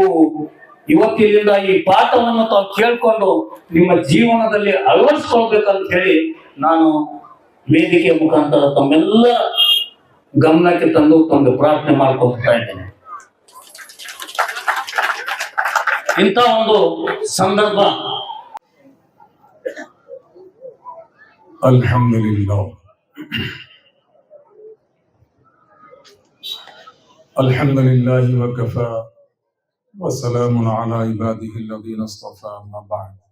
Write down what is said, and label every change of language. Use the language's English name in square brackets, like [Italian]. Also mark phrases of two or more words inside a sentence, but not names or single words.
[Kannada] ಇವತ್ತಿನಿಂದ ಈ ಪಾಠವನ್ನು ತಾವು ಕೇಳ್ಕೊಂಡು ನಿಮ್ಮ ಜೀವನದಲ್ಲಿ ಅಳವಡಿಸ್ಕೊಳ್ಬೇಕಂತ ಹೇಳಿ ನಾನು ವೇದಿಕೆ ಮುಖಾಂತರ ತಮ್ಮೆಲ್ಲ ಗಮನಕ್ಕೆ ತಂದು ಪ್ರಾರ್ಥನೆ ಮಾಡ್ಕೊಳ್ತಾ ಇದ್ದೇನೆ. ಇಂಥ ಒಂದು ಸಂದರ್ಭ [Arabic] Alhamdulillah. الحمد لله وكفى وسلام على عباده الذين اصطفى أما بعد.